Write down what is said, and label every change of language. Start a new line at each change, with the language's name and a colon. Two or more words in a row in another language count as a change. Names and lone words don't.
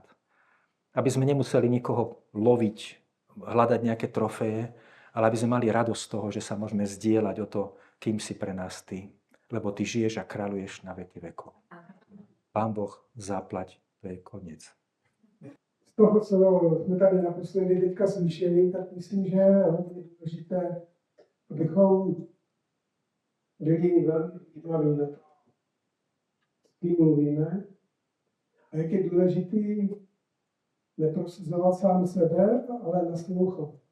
Slovak: Aby sme nemuseli nikoho loviť, hľadať nejaké trofeje, ale aby sme mali radosť z toho, že sa môžeme zdieľať o to, kým si pre nás Ty. Lebo Ty žiješ a kráľuješ na veky vekov. Pán Boh, zaplať, to je koniec.
Czech: Z toho, co jsme tady naposledy teďka slyšeli, tak myslím, že je hodně důležité, abychom byli velmi vnímaví na to, s kým mluvíme a jak je důležitý neprosazovat sám sebe, ale naslouchat.